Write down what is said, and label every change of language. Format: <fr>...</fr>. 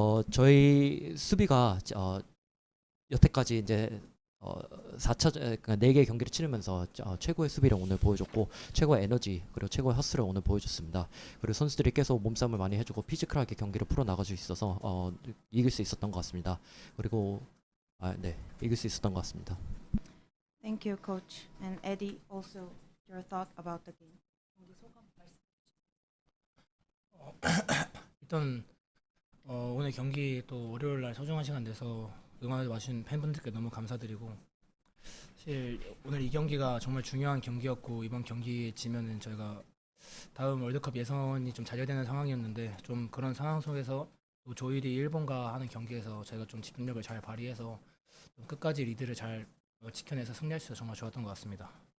<ko>저희 수비가 여태까지 이제 4개 경기를 치르면서 최고의 수비를 오늘 보여줬고 최고의 에너지 그리고 최고의 헛스를 오늘 보여줬습니다. 그리고 선수들이 계속 몸싸움을 많이 해주고 피지컬하게 경기를 풀어나갈 수 있어서 이길 수 있었던 것 같습니다. 그리고 네, 이길 수 있었던 것 같습니다.</ko> <en>Thank you, Coach. And Eddie, also your thought about the game.</en> <ko>일단 오늘 경기 또 월요일 날 소중한 시간 내서 응원해 와주신 팬분들께 너무 감사드리고 사실 오늘 이 경기가 정말 중요한 경기였고 이번 경기에 지면은 저희가 다음 월드컵 예선이 좀 좌절되는 상황이었는데 좀 그런 상황 속에서 또 조일이 일본과 하는 경기에서 저희가 좀 집중력을 잘 발휘해서 좀 끝까지 리드를 잘 지켜내서 승리할 수 있어서 정말 좋았던 것 같습니다.</ko>